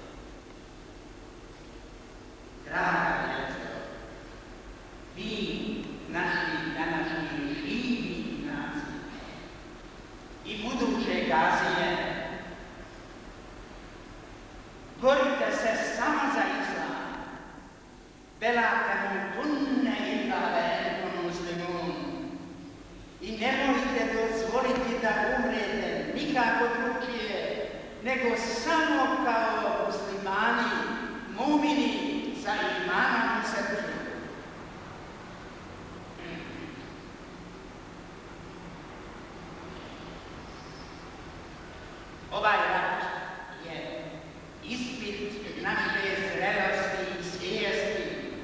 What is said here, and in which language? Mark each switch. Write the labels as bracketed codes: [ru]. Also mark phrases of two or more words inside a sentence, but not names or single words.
[bs] Draga djeco, vi, naši današnji živi junaci i buduće gazije, borite se samo za islam. [ar] ولا تموتن إلا وأنتم مسلمون. [bs] I nemojte dozvoliti da umrete nikako drugčije, nego samo kao muslimani, mumini sa imanom u srcu. Ovaj rat je ispit naše zrelosti i svijesti.